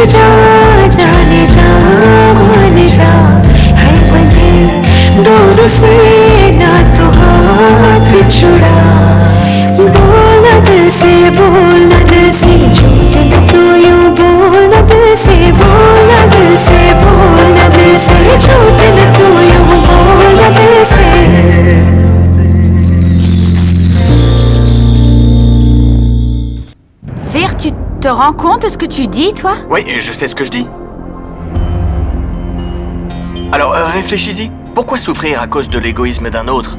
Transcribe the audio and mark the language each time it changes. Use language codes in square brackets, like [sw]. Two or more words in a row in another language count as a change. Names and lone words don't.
[hi] जा जाने जा मान जा है बंधे डोर से ना तो हाथ छुड़ा बोलना दिल से बोलना दिल से झूठ न तू यूं बोलना दिल से बोलना दिल से बोलना दिल से झूठ न तू यूं बोलना दिल से [fr] Vir, tu te rends compte de ce que tu dis, toi? Oui, je sais ce que je dis. Alors, réfléchis-y. Pourquoi souffrir à cause de l'égoïsme d'un autre?